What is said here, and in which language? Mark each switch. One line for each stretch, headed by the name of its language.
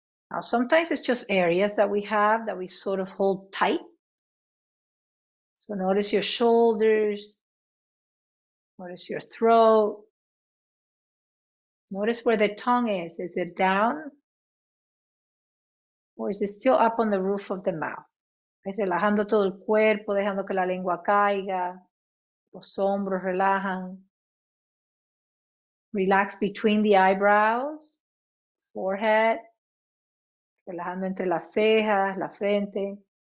English: Now, sometimes it's just areas that we have that we sort of hold tight. So notice your shoulders, notice your throat. Notice where the tongue is. Is it down? Or is it still up on the roof of the mouth?
Spanish: Es relajando todo el cuerpo, dejando que la lengua caiga. Los hombros relajan.
English: Relax between the eyebrows, forehead.
Spanish: Relajando entre las cejas, la frente.